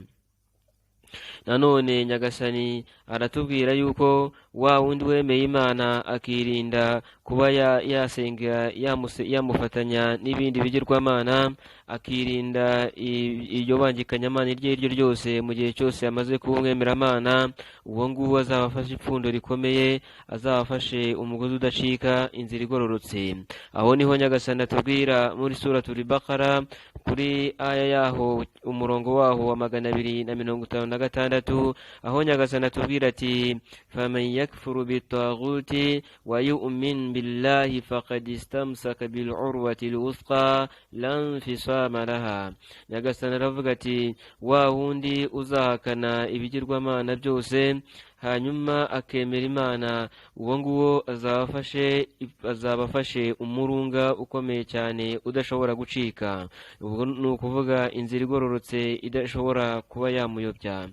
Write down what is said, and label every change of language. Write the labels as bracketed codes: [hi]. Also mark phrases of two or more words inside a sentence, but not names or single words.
[rw] Nanone Nyagasani aratubwira yuko wa wundi wemeye Imana akirinda kuba yasenga yamufatanya n'ibindi bigirwamana, akirinda iryo bangikanyamana iryo ryo ryose mu gihe cyose yamaze kuba umwemeramana, uwo nguwo azabafashe ipfundo rikomeye, azabafashe umugozi udacika, inzira igororotse. Aho niho Nyagasani atubwira muri [ar] سورة البقرة [rw] kuri aya yaho umurongo waho wa 256, aho Nyagasani atubwira ati [ar] فمن يكفر بالطاغوت ويؤمن بالله فقد استمسك بالعروة الوثقى لا انفصام لها. [rw] Nyagasani aravuga ati wa wundi uzahakana ibigirwamana byose hanyuma akemera Imana, uwo nguwo azabafashe umurunga ukomeye cyane udashobora gucika. Ubwo ni ukuvuga inzira igororotse idashobora kuba yamuyobya.